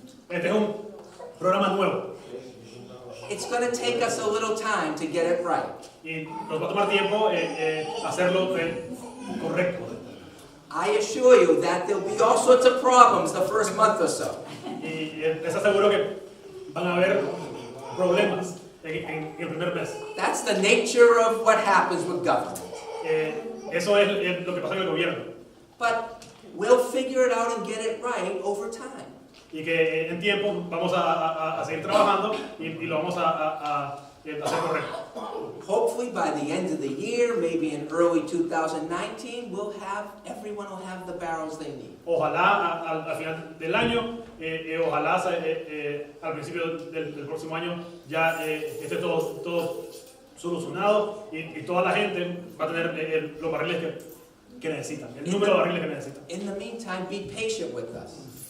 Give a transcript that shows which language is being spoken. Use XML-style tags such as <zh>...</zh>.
<es>Este es un programa nuevo</es> <en>It's going to take us a little time to get it right.</en> <es>y nos va a tomar tiempo hacerlo correcto.</es> <en>I assure you that there'll be all sorts of problems the first month or so.</en> <es>Y les aseguro que van a haber problemas en el primer mes.</es> <en>That's the nature of what happens with government.</en> <es>Eso es lo que pasa en el gobierno.</es> <en>But we'll figure it out and get it right over time.</en> <es>Y que en tiempo vamos a seguir trabajando y lo vamos a hacer correcto.</es> <en>Hopefully by the end of the year, maybe in early 2019, everyone will have the barrels they need.</en> <es>Ojalá al final del año, ojalá al principio del próximo año ya esté todo solucionado y toda la gente va a tener los barriles que necesitan, el número de barriles que necesitan.</es> <en>In the meantime, be patient with us.</en>